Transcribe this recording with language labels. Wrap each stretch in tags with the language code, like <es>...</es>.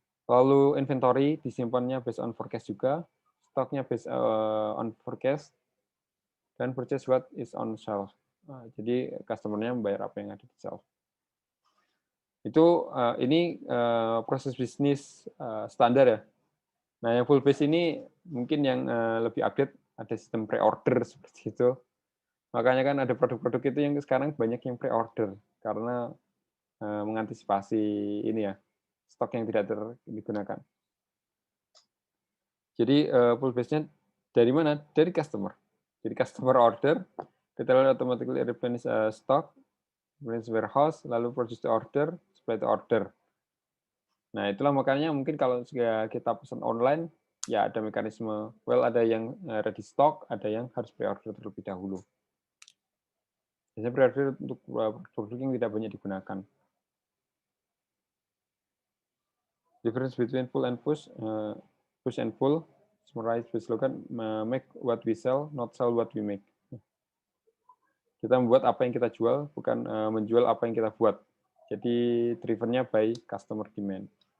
<id>Lalu</id> <en>inventory</en> <id>disimpannya</id> <en>based on forecast</en> <id>juga, stoknya</id> <en>based on forecast,</en> <id>dan</id> <en>purchase what is on shelf.</en> <id>Nah, jadi customer-nya membayar apa yang ada di shelf. Itu ini proses bisnis standar ya. Nah, yang full base ini mungkin yang lebih update, ada sistem pre-order seperti itu. Makanya kan ada produk-produk itu yang sekarang banyak yang pre-order karena mengantisipasi ini ya, stok yang tidak digunakan. Jadi</id> <en>full base-nya</en> <id>dari mana? Dari</id> <en>customer.</en> <id>Jadi</id> <en>customer order, retailer automatically replenish stock, replenish warehouse,</en> <id>lalu</id> <en>produce to order, supply to order.</en> <id>Nah, itulah makanya mungkin kalau kita pesan online, ya ada mekanisme, ada yang ready stock, ada yang harus pre-order terlebih dahulu. Biasanya pre-order untuk produk yang tidak banyak digunakan.</id> <en>Difference between pull and push, push and pull, summarize with slogan, make what we sell, not sell what we make.</en> <id>Kita membuat apa yang kita jual, bukan menjual apa yang kita buat. Jadi drivennya by customer demand.</id>